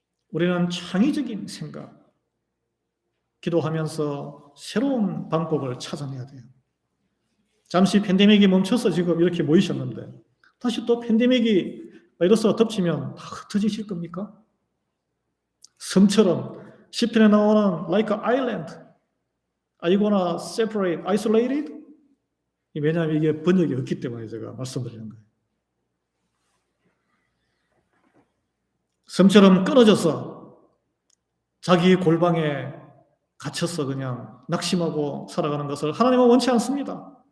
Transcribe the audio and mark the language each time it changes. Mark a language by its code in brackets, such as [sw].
[ko] 우리는 창의적인 생각, 기도하면서 새로운 방법을 찾아내야 돼요. 잠시 팬데믹이 멈춰서 지금 이렇게 모이셨는데 다시 또 팬데믹이 바이러스가 덮치면 다 흩어지실 겁니까? 섬처럼 시편에 나오는 [en] like an island, are you gonna separate, isolated? [ko] 왜냐하면 이게 번역이 없기 때문에 제가 말씀드리는 거예요. 섬처럼 끊어져서 자기 골방에 갇혀서 그냥 낙심하고 살아가는 것을 하나님은 원치 않습니다.